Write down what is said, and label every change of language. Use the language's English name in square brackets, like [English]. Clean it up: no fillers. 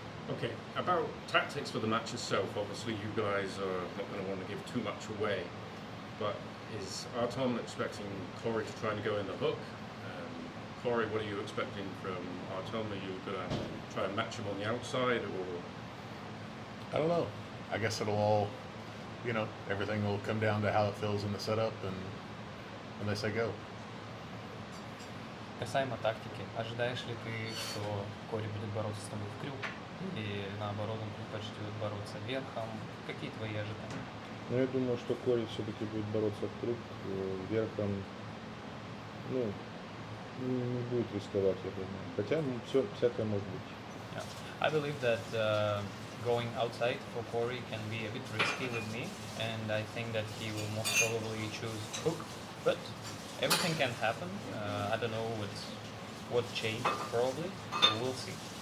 [English] Okay, about tactics for the match itself, obviously you guys are not going to want to give too much away, but is Artyom expecting Corey to try and go in the hook? Corey, what are you expecting from Artyom? Are you going to try and match him on the outside, or? I don't know. I guess it'll all, everything will come down to how it feels in the setup and when they say go. [Russian] Касаемо тактики, ожидаешь ли ты, что Кори будет бороться с тобой в крюк? Или наоборот, он предпочтет бороться верхом? Какие твои ожидания? Но я думаю, что Кори все-таки будет бороться в круг, верхом, не будет рисковать, я думаю. Хотя всякое может быть. [English] Yeah. I believe that going outside for Corey can be a bit risky with me, and I think that he will most probably choose hook, but everything can happen. I don't know what changed probably, so we'll see.